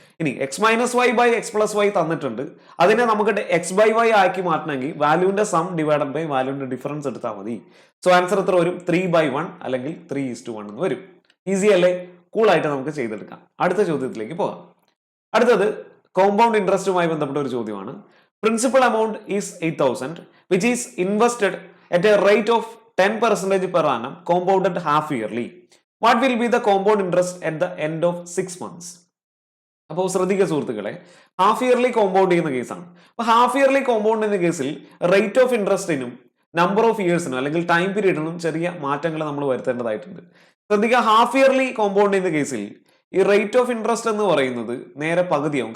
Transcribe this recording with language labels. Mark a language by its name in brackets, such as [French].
[Malayalam] ഇനി x-y by x+y തന്നിട്ടുണ്ട്. അതിനെ നമുക്ക് x/y ആക്കി മാറ്റണമെങ്കിൽ വാല്യൂവിന്റെ സം ഡിവൈഡഡ് ബൈ വാല്യൂവിന്റെ ഡിഫറൻസ് എടുത്താൽ മതി. സോ ആൻസർ എത്ര വരും? 3/1 അല്ലെങ്കിൽ 3:1 എന്ന് വരും. ഈസി അല്ലേ? കൂളായിട്ട് നമുക്ക് ചെയ്തെടുക്കാം. അടുത്ത ചോദ്യത്തിലേക്ക് പോകാം. അടുത്തത് കോമ്പൗണ്ട് ഇൻട്രസ്റ്റുമായി ബന്ധപ്പെട്ട ഒരു ചോദ്യമാണ്. [English] Principal amount is 8,000 which is invested at a rate of 10% per annum compounded half yearly. What will be the compound interest at the end of 6 months? [Malayalam] അപ്പോൾ ശ്രദ്ധിക്കുക സുഹൃത്തുക്കളെ, ഹാഫ് ഇയർലി കോമ്പൗണ്ട് ചെയ്യുന്ന കേസാണ്. അപ്പൊ ഹാഫ് ഇയർലി കോമ്പൗണ്ട് ചെയ്യുന്ന കേസിൽ rate of ഇൻട്രസ്റ്റിനും number of ഇയേഴ്സിനും അല്ലെങ്കിൽ time പീരീഡിനും ചെറിയ മാറ്റങ്ങൾ നമ്മൾ വരുത്തേണ്ടതായിട്ടുണ്ട്. ശ്രദ്ധിക്കുക, ഹാഫ് ഇയർലി കോമ്പൗണ്ട് ചെയ്യുന്ന കേസിൽ ഈ റേറ്റ് ഓഫ് ഇൻട്രസ്റ്റ് എന്ന് പറയുന്നത് നേരെ പകുതിയാവും.